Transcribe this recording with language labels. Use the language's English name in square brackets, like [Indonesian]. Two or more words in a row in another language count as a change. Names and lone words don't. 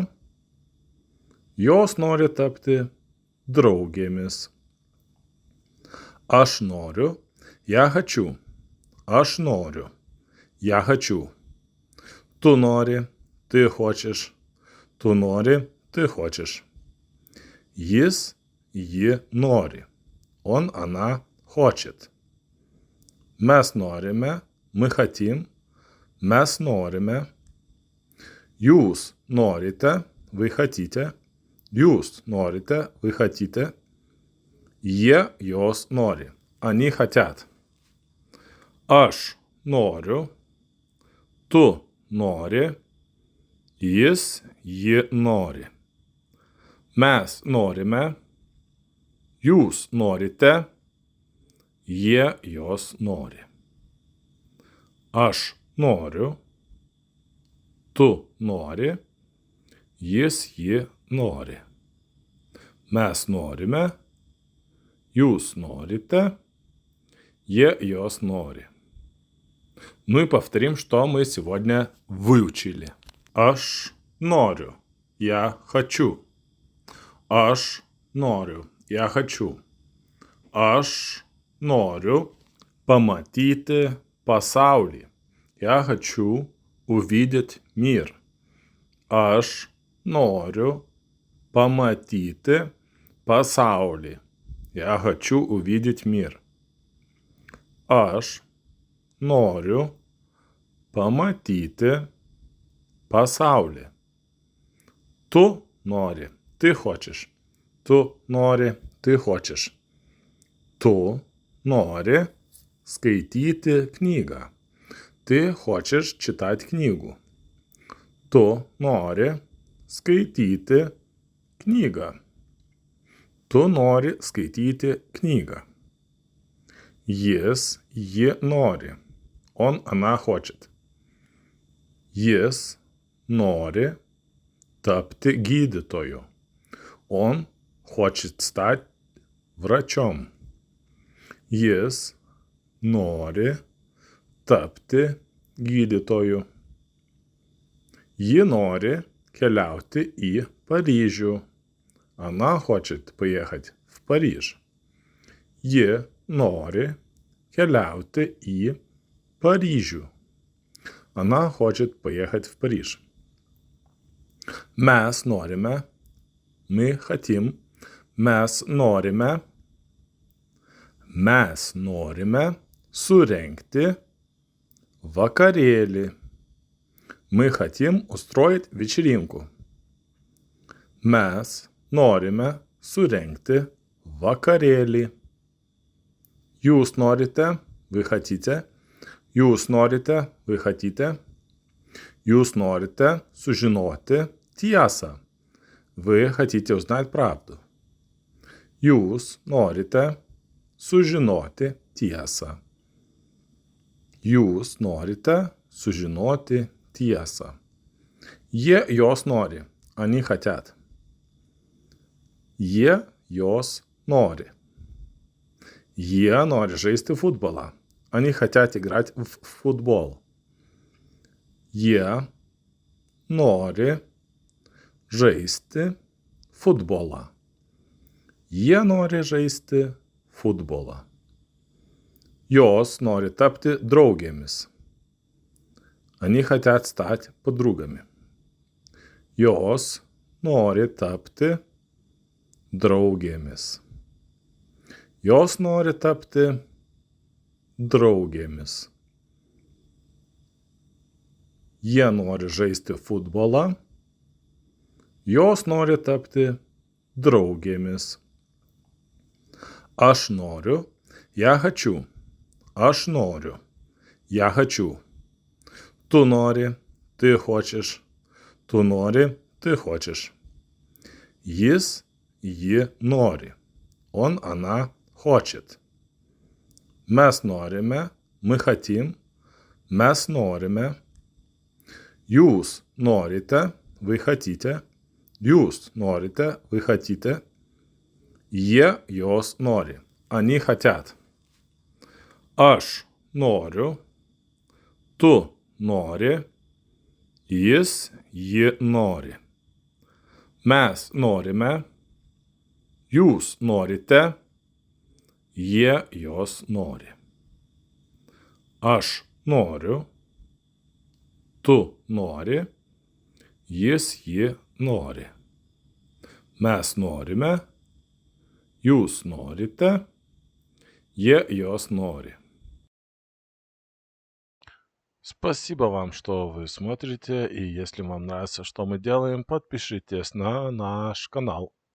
[Lithuanian] Jos nori tapti draugėmis. Aš noriu, [Russian] я хочу. [Lithuanian] Aš noriu, [Russian] я хочу. [Lithuanian] Tu nori, [Russian] ты хочешь. [Lithuanian] Tu nori, [Russian] ты хочешь. [Lithuanian] Jis, ji nori. [Russian] Она хочет. [Lithuanian] Mes norime, [Russian] мы хотим. [Lithuanian] Mes norime. Jūs norite, [Russian] вы хотите. [Lithuanian] Jūs norite, [Russian] вы хотите. [Lithuanian] Jos nori. [Russian] Они хотят. [Lithuanian] Aš noriu. Tu nori. Jis, ji nori. Mes norime. Jūs norite. Jos nori. Aš noriu. Tu nori. Jis, ji nori. Mes norime. Jūs norите. Jos nори. [Russian] Ну и повторим, что мы сегодня выучили. [Lithuanian] Aš noriu. [Russian] Я хочу. [Lithuanian] Aš noriu. [Russian] Я хочу. [Lithuanian] Aš noriu pamatyti pasaulį. [Russian] Я хочу увидеть мир. [Lithuanian] Aš noriu pamatyti pasaulį. [Russian] Я хочу увидеть мир. [Lithuanian] Aš noriu pamatyti pasaulį. Tu nori, [Russian] ты хочешь. [Lithuanian] Tu nori, [Russian] ты хочешь. [Lithuanian] Tu nori skaityti knygą. [Russian] Ты хочешь читать книгу. [Lithuanian] Tu nori skaityti knygą. Tu nori skaityti knygą. Jis, ji nori. [Russian] Она хочет. [Lithuanian] Jis nori tapti gydytoju. [Russian] Он хочет стать врачом. [Lithuanian] Jis nori tapti gydytoju. Ji nori keliauti į Paryžių. [Russian] Она хочет поехать в Париж. [Lithuanian] Ji nori келяути į Парижу. [Russian] Она хочет поехать в Париж. [Lithuanian] Mes norime, [Russian] мы хотим, [Lithuanian] mes norime surengti vakarėlį. [Russian] Мы хотим устроить вечеринку. [Lithuanian] Mes norime surengti vakarėlį. Jūs norite, [Russian] вы хотите. [Lithuanian] Jūs norite, [Russian] вы хотите. [Lithuanian] Jūs norite sužinoti tiesą. [Russian] Вы хотите узнать правду. [Lithuanian] Jūs norite sužinoti tiesą. Jūs norite sužinoti tiesą. Jie jos nori. [Russian] Они хотят. [Lithuanian] Jie jos nori. Jie nori žaisti futbolą. [Russian] Они хотят играть в футбол. [Lithuanian] Jie nori žaisti futbolą. Jie nori žaisti futbolą. Jos nori tapti draugėmis. [Russian] Они хотят стать подругами. [Lithuanian] Jos nori tapti draugėmis. Jos nori tapti draugėmis. Jie nori žaisti futbolą. Jos nori tapti draugėmis. Aš noriu, [Russian] я хочу. [Lithuanian] Aš noriu, [Russian] я хочу. [Lithuanian] Tu nori, [Russian] ты хочешь. [Lithuanian] Tu nori, [Russian] ты хочешь. [Lithuanian] Jis, ji nori. [Russian] Он, она хочет. [Lithuanian] Mes norime, [Russian] мы хотим. [Lithuanian] Mes norime. Jūs norite, [Russian] вы хотите. [Lithuanian] Jūs norite, [Russian] вы хотите. [Lithuanian] Jie, jos nori. [Russian] Они хотят. [Lithuanian] Aš noriu. Tu nori. Jis, ji nori. Mes norime. Jūs norite. Jie, jos nori. Aš noriu. Tu nori. Jis, ji nori. Mes norime. Jūs norite. Jie, jos nori. [Russian] Спасибо вам, что вы смотрите, и если вам нравится, что мы делаем, подпишитесь на наш канал.